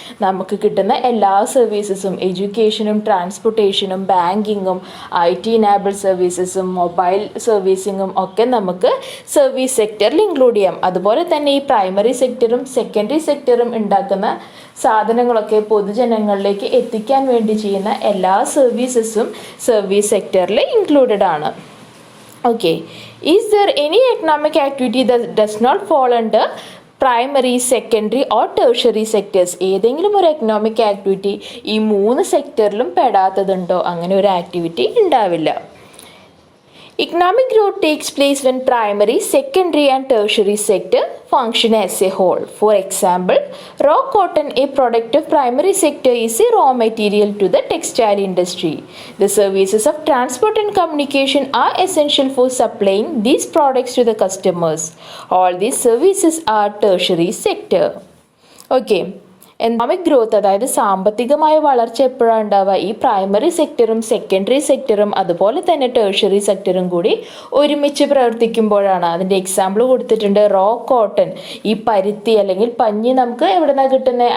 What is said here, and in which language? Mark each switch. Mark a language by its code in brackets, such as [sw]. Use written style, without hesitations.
[ml] നമുക്ക് കിട്ടുന്ന എല്ലാ സർവീസസും, എഡ്യൂക്കേഷനും ട്രാൻസ്പോർട്ടേഷനും ബാങ്കിങ്ങും IT ഇനാബിൾഡ് സർവീസസും മൊബൈൽ സർവീസിങ്ങും ഒക്കെ നമുക്ക് സർവീസ് സെക്ടറിൽ ഇൻക്ലൂഡ് ചെയ്യാം. അതുപോലെ തന്നെ ഈ പ്രൈമറി സെക്ടറും സെക്കൻഡറി സെക്ടറും ഉണ്ടാക്കുന്ന സാധനങ്ങളൊക്കെ പൊതുജനങ്ങളിലേക്ക് എത്തിക്കാൻ വേണ്ടി ചെയ്യുന്ന എല്ലാ സർവീസസും സർവീസ് സെക്ടറിൽ ഇൻക്ലൂഡഡ് ആണ്. [en] Okay, is there any economic activity that does not fall under primary, secondary or tertiary sectors? [ml] ഏതെങ്കിലും ഒരു എക്കണോമിക് ആക്ടിവിറ്റി ഈ 3 സെക്ടറിലും പെടാത്തതുണ്ടോ? അങ്ങനെ ഒരു ആക്ടിവിറ്റി ഉണ്ടാവില്ല. [en] Economic growth takes place when primary, secondary and tertiary sector function as a whole. For example, raw cotton, a product of primary sector, is a raw material to the textile industry. The services of transport and communication are essential for supplying these products to the customers. All these services are tertiary sector. Okay. [ml] Economic growth, അതായത് സാമ്പത്തികമായ വളർച്ച എപ്പോഴാണ് ഉണ്ടാവുക? ഈ primary സെക്ടറും secondary സെക്ടറും അതുപോലെ തന്നെ tertiary സെക്ടറും കൂടി ഒരുമിച്ച് പ്രവർത്തിക്കുമ്പോഴാണ്. അതിൻ്റെ എക്സാമ്പിൾ കൊടുത്തിട്ടുണ്ട്. റോ കോട്ടൺ, ഈ പരുത്തി അല്ലെങ്കിൽ പഞ്ഞി നമുക്ക് എവിടെ നിന്നാണ് കിട്ടുന്നത്?